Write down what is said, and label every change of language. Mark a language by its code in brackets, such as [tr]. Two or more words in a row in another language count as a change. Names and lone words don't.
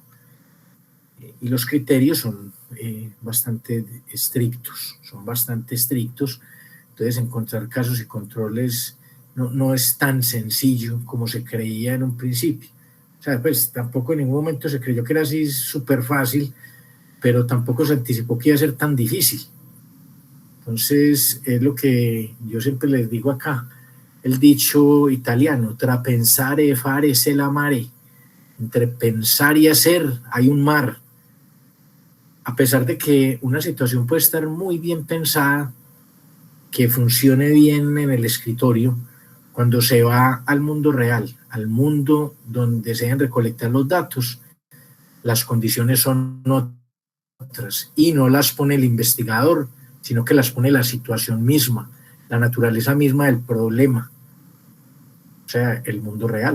[es] Y los criterios son bastante estrictos, entonces encontrar casos y controles no es tan sencillo como se creía en un principio. O sea, pues tampoco en ningún momento se creyó que era así súper fácil, pero tampoco se anticipó que iba a ser tan difícil. Entonces, es lo que yo siempre les digo acá, el dicho italiano, [it] tra pensare e fare se la mare. [es] Entre pensar y hacer hay un mar. A pesar de que una situación puede estar muy bien pensada, que funcione bien en el escritorio, cuando se va al mundo real, al mundo donde se deben recolectar los datos, las condiciones son otras y no las pone el investigador, sino que las pone la situación misma, la naturaleza misma del problema, o sea, el mundo real.